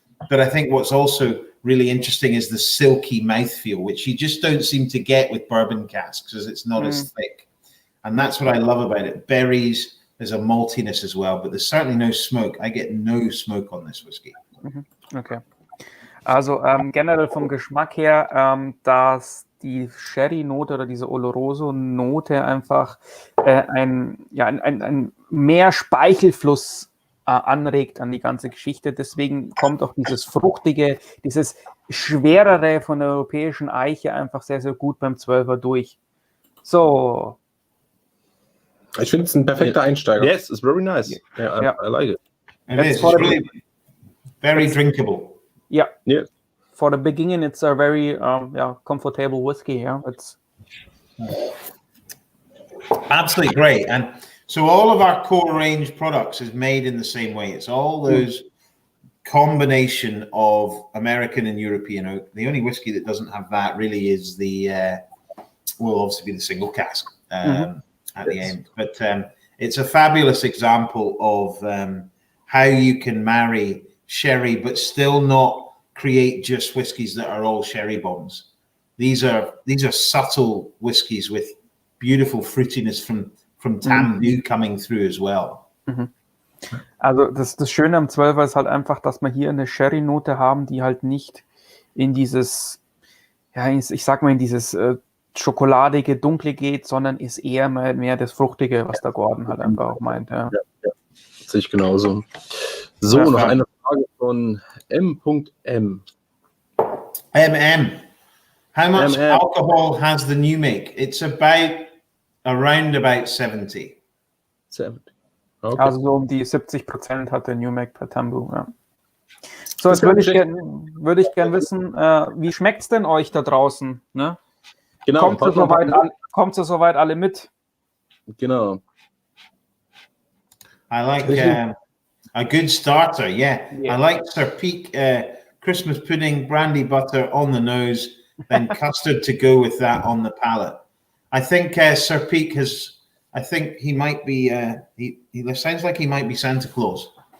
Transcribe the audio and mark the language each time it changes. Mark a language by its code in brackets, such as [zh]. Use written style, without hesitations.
[en] But I think what's also really interesting is the silky mouthfeel, which you just don't seem to get with bourbon casks, as it's not as thick. And that's what I love about it. Berries, there's a maltiness as well, but there's certainly no smoke. I get no smoke on this whiskey. Okay. [de] Also generell vom Geschmack her, dass die Sherry-Note oder diese Oloroso-Note einfach ein mehr Speichelfluss anregt an die ganze Geschichte. Deswegen kommt auch dieses Fruchtige, dieses Schwerere von der europäischen Eiche einfach sehr, sehr gut beim 12er durch. So. Ich finde es ein perfekter Einsteiger. [en] Yes, it's very nice. Yeah, I like it. It's really very drinkable. Yeah. For the beginning, it's a very comfortable whiskey. Yeah, Absolutely great. And so all of our core range products is made in the same way. It's all those combination of American and European oak. The only whiskey that doesn't have that really is will obviously be the single cask at the end. But it's a fabulous example of how you can marry sherry but still not create just whiskies that are all sherry bombs. These are subtle whiskies with beautiful fruitiness from Tamdhu coming through as well. [de] Also das Schöne am 12er ist halt einfach, dass wir hier eine Sherry-Note haben, die halt nicht in dieses, ja, ich sag mal in dieses schokoladige, dunkle geht, sondern ist eher mehr das Fruchtige, was der Gordon halt einfach auch meint. Ja. Ja, sehe ich genauso. So, noch eine Frage von M.M. [en] How much alcohol has the new make? It's around about 70. 70. Okay. [de] Also so um die 70% hat der New Make bei Tamdhu. Ja. So, jetzt würde ich gern wissen, wie schmeckt es denn euch da draußen? Ne? Genau. Kommt ihr soweit alle mit? Genau. [en] I like a good starter, yeah. I like Sir Peak Christmas pudding, brandy butter on the nose, then custard to go with that on the palate. I think Sir Peak he might be, he sounds like he might be Santa Claus.